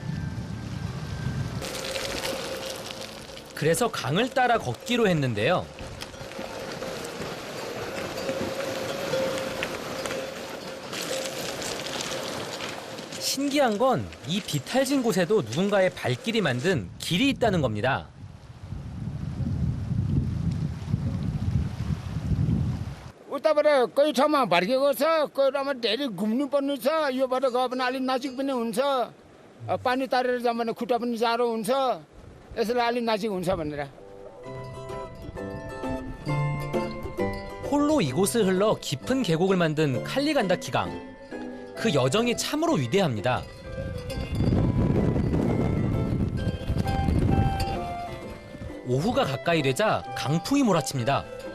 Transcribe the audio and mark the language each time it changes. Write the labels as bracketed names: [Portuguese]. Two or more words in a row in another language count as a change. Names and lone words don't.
[Korean] 그래서 강을 따라 걷기로 했는데요. 신기한 건 이 비탈진 곳에도 누군가의 발길이 만든 길이 있다는 겁니다. [Nepali] उताबाट कोही ठाउँमा भड्केको छ कोही ठाउँमा धेरै घुम्नु पर्ने छ योबाट गयो भने अलिक नजिक पनि हुन्छ पानी तारेर जाऊँ भने खुट्टा पनि जाडो हुन्छ यसलाई अलिक नजिक हुन्छ भनेर [Korean] 홀로 이곳을 흘러 깊은 계곡을 만든 칼리간다키 강. 그 여정이 참으로 위대합니다. 오후가 가까이 되자 강풍이 몰아칩니다.